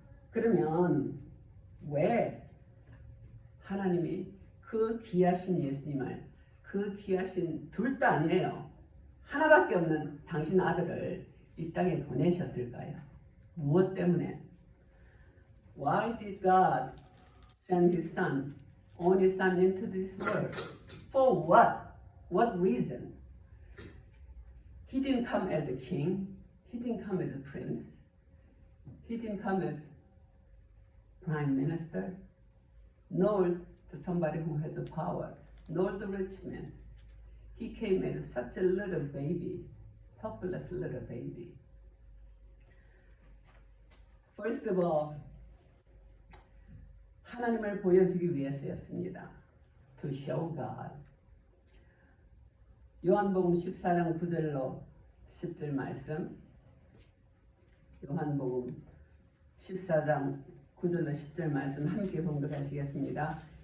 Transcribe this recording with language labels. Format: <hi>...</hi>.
<ko>그러면 왜 하나님이 그 귀하신 예수님을 그 귀하신 둘도 아니에요. 하나밖에 없는 당신 아들을 이 땅에 보내셨을까요? 무엇 때문에?</ko> <en>Why did God send His Son, only Son into this world? For what? What reason? He didn't come as a king. He didn't come as a prince. He didn't come as prime minister, nor to somebody who has a power, nor the rich man. He came as such a little baby, helpless little baby. First of all,</en> <ko>하나님을 보여주기 위해서였습니다.</ko> <en>To show God.</en> <ko>요한복음 14장 9절로 10절 말씀. 요한복음 14장 9절로 10절 말씀 함께 봉독하시겠습니다.</ko>